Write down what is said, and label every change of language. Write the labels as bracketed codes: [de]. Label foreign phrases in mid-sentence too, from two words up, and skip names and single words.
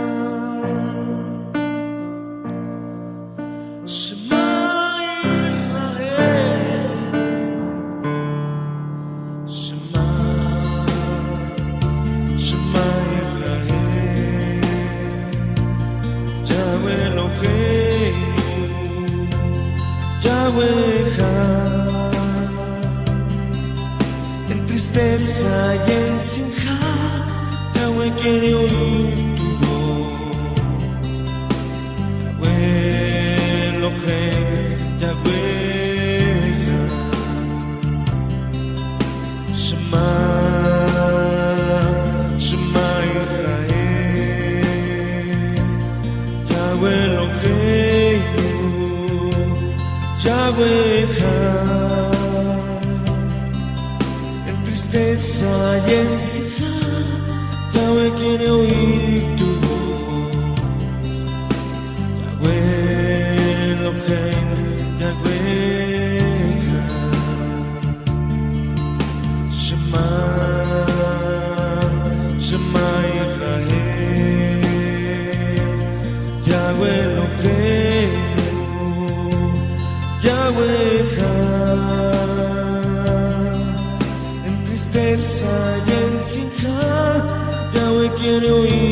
[he] שמע שמע ישראל, יהוה אלהינו, יהוה אחד. [es] En tristeza y en simja, Yahweh quiere oír tu voz. [he] יהוה אלהינו, יהוה אחד. שמע יהוה אלהינו, יהוה אחד. [es] En tristeza y en simja, Yahweh quiere oír tu voz. [he] יהוה אלהינו, יהוה אחד. שמע ישראל, יהוה אלהינו, יהוה אחד. [es] En tristeza y en simja, Yahweh quiere oír